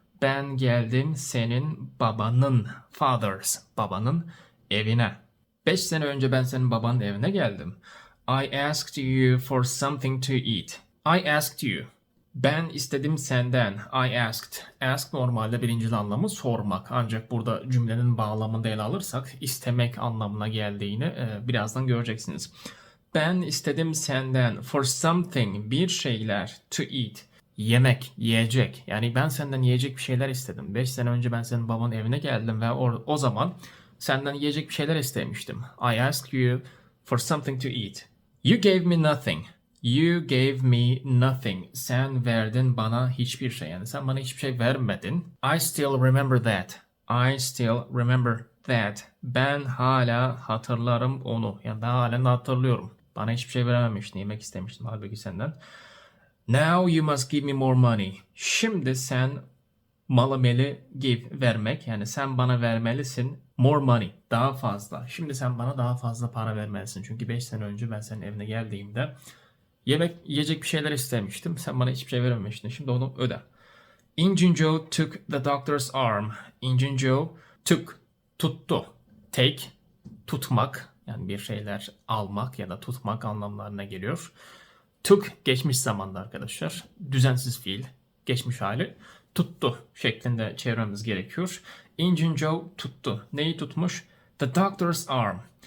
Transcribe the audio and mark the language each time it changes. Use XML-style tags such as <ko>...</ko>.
<tr>Ben geldim senin babanın, babanın evine. 5 sene önce ben senin babanın evine geldim.</tr> <en>I asked you for something to eat. I asked you.</en> <tr>Ben istedim senden.</tr> <en>I asked.</en> <tr>Ask normalde birinci anlamı sormak. Ancak burada cümlenin bağlamında ele alırsak istemek anlamına geldiğini birazdan göreceksiniz. Ben istedim senden</tr> <en>for something,</en> <tr>bir şeyler,</tr> <en>to eat.</en> <tr>Yemek, yiyecek. Yani ben senden yiyecek bir şeyler istedim. 5 sene önce ben senin babanın evine geldim ve o zaman senden yiyecek bir şeyler istemiştim.</tr> <en>I asked you for something to eat. You gave me nothing. You gave me nothing.</en> <tr>Sen verdin bana hiçbir şey. Yani sen bana hiçbir şey vermedin.</tr> <en>I still remember that. I still remember that.</en> <tr>Ben hala hatırlarım onu. Yani ben halen hatırlıyorum. Bana hiçbir şey verememiştin. Yemek istemiştim halbuki senden.</tr> <en>Now you must give me more money.</en> <tr>Şimdi sen malameli vermek. Yani sen bana vermelisin.</tr> <en>More money.</en> <tr>Daha fazla. Şimdi sen bana daha fazla para vermelisin. Çünkü 5 sene önce ben senin evine geldiğimde yiyecek bir şeyler istemiştim. Sen bana hiçbir şey verememiştin. Şimdi onu öde.</tr> <en>Engine Joe took the doctor's arm.</en> <tr>Engine Joe tuttu.</tr> <en>Take,</en> <tr>tutmak. Yani bir şeyler almak ya da tutmak anlamlarına geliyor. Took geçmiş zamanda arkadaşlar. Düzensiz fiil. Geçmiş hali. Tuttu şeklinde çevirmemiz gerekiyor. Engine Joe tuttu. Neyi tutmuş?</tr> <en>The doctor's arm.</en>